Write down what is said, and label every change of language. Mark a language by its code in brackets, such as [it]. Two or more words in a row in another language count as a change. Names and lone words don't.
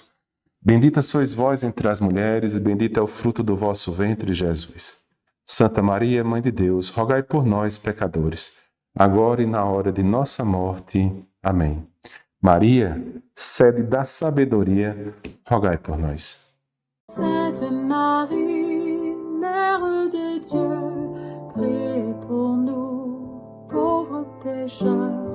[pt] Bendita sois vós entre as mulheres, e bendito é o fruto do vosso ventre, Jesus. Santa Maria, Mãe de Deus, rogai por nós, pecadores, agora e na hora de nossa morte. Amém. Maria, sede da sabedoria, rogai por nós. [fr] Sainte Marie, Mère de Dieu, priez pour nous, pauvres pécheurs,